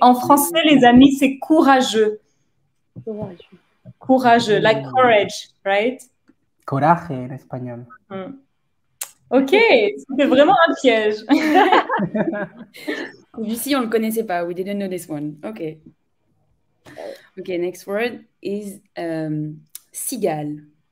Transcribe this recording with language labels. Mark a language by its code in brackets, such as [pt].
[fr] En français, les amis, c'est courageux. [en] Courageux, like courage, right? [es] Coraje en español. [fr] Ok, c'était vraiment un piège. Lucie, on le connaissait pas. [en] We didn't know this one. Okay. Okay, next word is cigale.